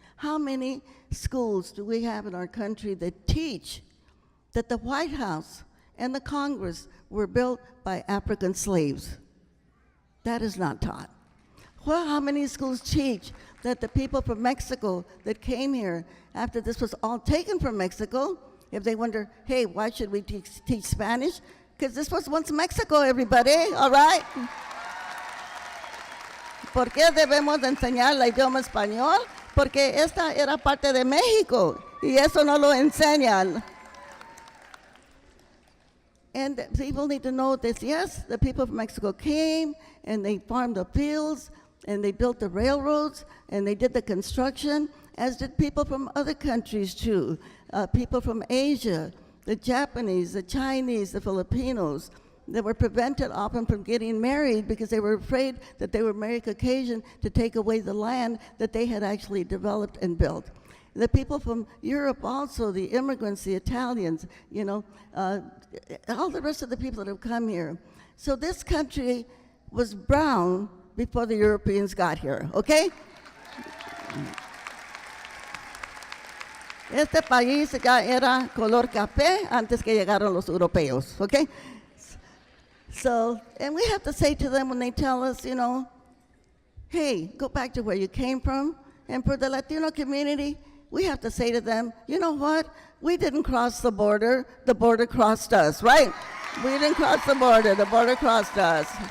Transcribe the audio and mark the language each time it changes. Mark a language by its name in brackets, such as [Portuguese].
[English] How many schools do we have in our country that teach that the White House and the Congress were built by African slaves? That is not taught. Well, how many schools teach that the people from Mexico that came here after this was all taken from Mexico, if they wonder, hey, why should we teach Spanish? Because this was once Mexico, everybody, all right? [Spanish] ¿Por qué debemos de enseñar el idioma español? Porque esta era parte de México y eso no lo enseñan. [English] And people need to know this. Yes, the people of Mexico came and they farmed the fields and they built the railroads and they did the construction, as did people from other countries too. People from Asia, the Japanese, the Chinese, the Filipinos. They were prevented often from getting married because they were afraid that they would marry Caucasian to take away the land that they had actually developed and built. The people from Europe also, the immigrants, the Italians, you know, all the rest of the people that have come here. So this country was brown before the Europeans got here, okay? [Spanish] Este país ya era color café antes que llegaron los europeos, okay? [English] So, and we have to say to them when they tell us, you know, hey, go back to where you came from. And for the Latino community, we have to say to them, you know what? We didn't cross the border crossed us, right? We didn't cross the border crossed us.